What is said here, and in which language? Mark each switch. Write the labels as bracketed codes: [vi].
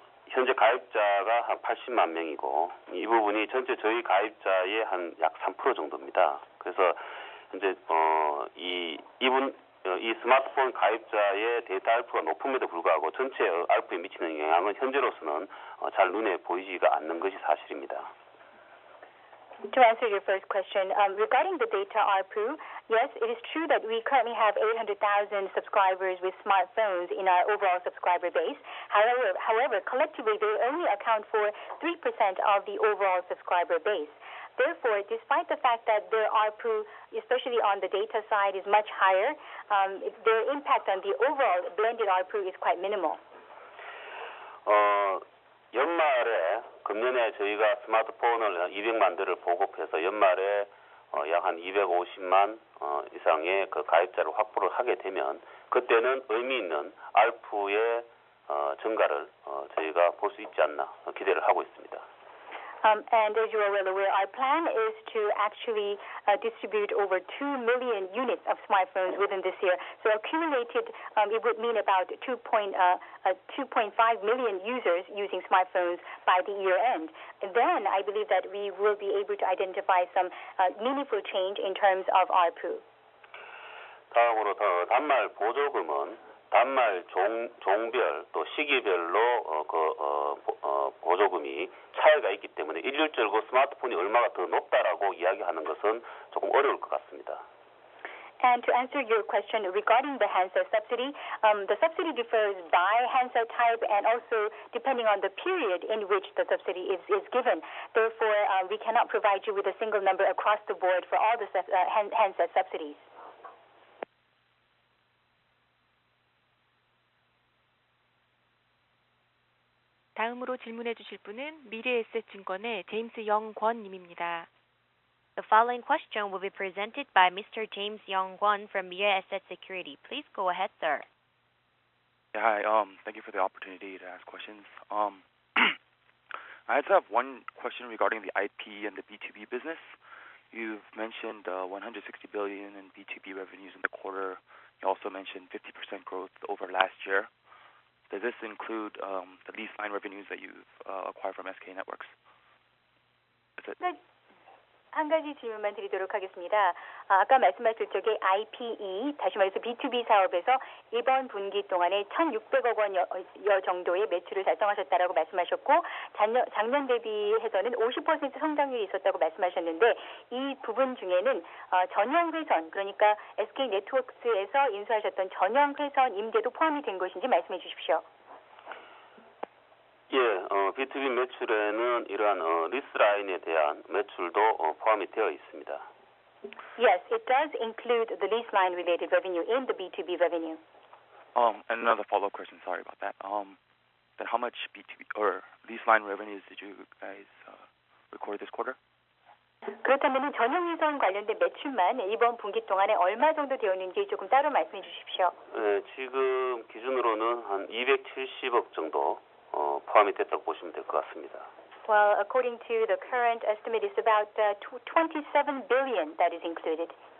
[ko] 현재 가입자가 한 80만 명이고 이 부분이 전체 저희 가입자의 한 약 3% 정도입니다. 그래서 현재 이 스마트폰 가입자의 데이터 ARPU가 높음에도 불구하고 전체 ARPU에 미치는 영향은 현재로서는 잘 눈에 보이지가 않는 것이 사실입니다. [en] To answer your first question, regarding the data ARPU, yes, it is true that we currently have 800,000 subscribers with smartphones in our overall subscriber base. However, collectively, they only account for 3% of the overall subscriber base. Therefore, despite the fact that their ARPU, especially on the data side, is much higher, their impact on the overall blended ARPU is quite minimal. [ko] 연말에 금년에 저희가 스마트폰을 200만 대를 보급해서 연말에 약 한 250만 이상의 그 가입자를 확보를 하게 되면 그때는 의미 있는 ARPU의 증가를 저희가 볼 수 있지 않나 기대를 하고 있습니다. [en] And as you are well aware, our plan is to actually distribute over 2 million units of smartphones within this year. So accumulated, it would mean about 2.5 million users using smartphones by the year end. And then I believe that we will be able to identify some meaningful change in terms of ARPU. [ko] 다음으로 단말 보조금은 단말 종별 또 시기별로 보조금이 차이가 있기 때문에 일률적으로 스마트폰이 얼마가 더 높다라고 이야기하는 것은 조금 어려울 것 같습니다. [en] And to answer your question regarding the handset subsidy, the subsidy differs by handset type and also depending on the period in which the subsidy is given. Therefore, we cannot provide you with a single number across the board for all the handset subsidies. [ko] 다음으로 질문해 주실 분은 미래에셋증권의 제임스 영권 님입니다. [en] The following question will be presented by Mr. James Young-kwon from Mirae Asset Security. Please go ahead, sir. Yeah, hi. Thank you for the opportunity to ask questions. I just have one question regarding the IP and the B2B business. You've mentioned 160 billion in B2B revenues in the quarter. You also mentioned 50% growth over last year. Does this include the lease line revenues that you've acquired from SK Networks? That's it. [ko] 한 가지 질문만 드리도록 하겠습니다. 아까 말씀하실 적에 IPE, 다시 말해서 B2B 사업에서 이번 분기 동안에 1,600억 원여 정도의 매출을 달성하셨다라고 말씀하셨고 작년 대비해서는 50% 성장률이 있었다고 말씀하셨는데 이 부분 중에는 전용 회선, 그러니까 SK 네트워크스에서 인수하셨던 전용 회선 임대도 포함이 된 것인지 말씀해 주십시오. 예, B2B 매출에는 이러한 리스 라인에 대한 매출도 포함이 되어 있습니다. [en] Yes, it does include the lease line related revenue in the B2B revenue. And another follow-up question, sorry about that. Then how much B2B or lease line revenues did you guys record this quarter? [ko] 그렇다면 전용회선 관련된 매출만 이번 분기 동안에 얼마 정도 되었는지 조금 따로 말씀해 주십시오. 네, 지금 기준으로는 한 270억 정도 포함이 됐다고 보시면 될 것 같습니다. [en] Well, according to the current estimate, it's about 27 billion that is included.